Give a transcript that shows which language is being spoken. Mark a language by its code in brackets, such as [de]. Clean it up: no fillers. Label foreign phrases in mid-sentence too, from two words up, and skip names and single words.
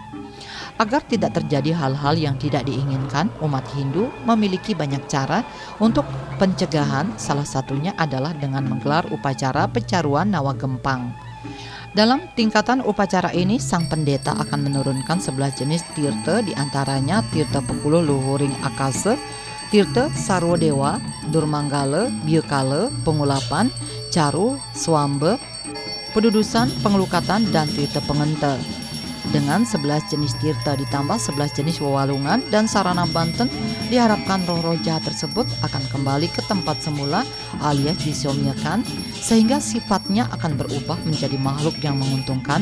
[id] Agar tidak terjadi hal-hal yang tidak diinginkan, umat Hindu memiliki banyak cara untuk pencegahan. Salah satunya adalah dengan menggelar upacara pecaruan Nawa Gempang. Dalam tingkatan upacara ini, sang pendeta akan menurunkan 11 jenis tirta, diantaranya tirta Pekuluh Luhuring Akase, tirta Sarwodewa, Durmanggala, Biekala, Pengulapan, Caru, Swambe, Pedudusan, Pengelukatan, dan tirta Pengente. Dengan 11 jenis tirta ditambah 11 jenis wewalungan dan sarana Banten, diharapkan roh-roh jahat tersebut akan kembali ke tempat semula alias disomiakan, sehingga sifatnya akan berubah menjadi makhluk yang menguntungkan.